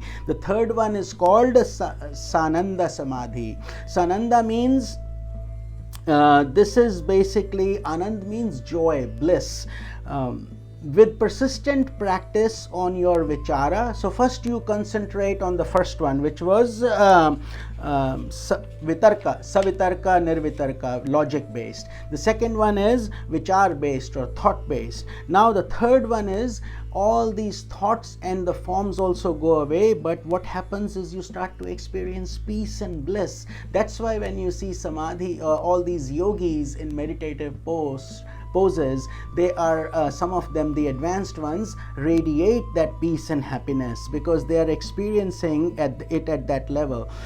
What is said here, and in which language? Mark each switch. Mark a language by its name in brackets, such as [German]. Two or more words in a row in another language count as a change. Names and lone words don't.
[English] The third one is called [Sanskrit] Sananda Samadhi. [English] Sananda means this is basically, Anand means joy, bliss. With persistent practice on your vichara, so first you concentrate on the first one, which was [Sanskrit] vitarka, savitarka, nirvitarka, [English] logic based. The second one is vichar based or thought based. Now the third one is all these thoughts and the forms also go away, but what happens is you start to experience peace and bliss. That's why when you see samadhi, all these yogis in meditative poses, they are some of them, the advanced ones, radiate that peace and happiness because they are experiencing it at that level.